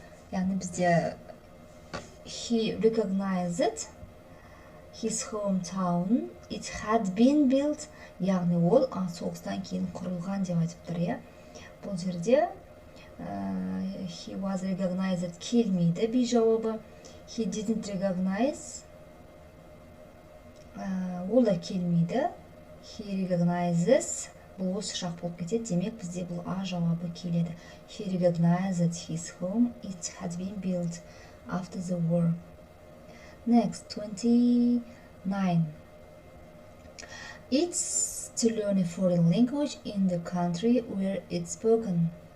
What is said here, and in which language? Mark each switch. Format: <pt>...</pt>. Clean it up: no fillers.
<kk>Яғни бізде</kk> <en>he recognized his hometown, it had been built,</en> <kk>яғни ол соғыстан кейін құрылған деп айтып тұр, иә. Бұл жерде</kk> <en>he was recognized</en> <kk>келмейді, би жауабы.</kk> <en>He didn't recognize,</en> <kk>ол да келмейді.</kk> <en>He recognizes,</en> <kk>бұл осы шақ болып кетеді, демек бізде бұл а жауабы келеді.</kk> <en>He recognized his home, it had been built after the war. Next, 29. It's to learn a foreign language in the country where it's spoken.</en>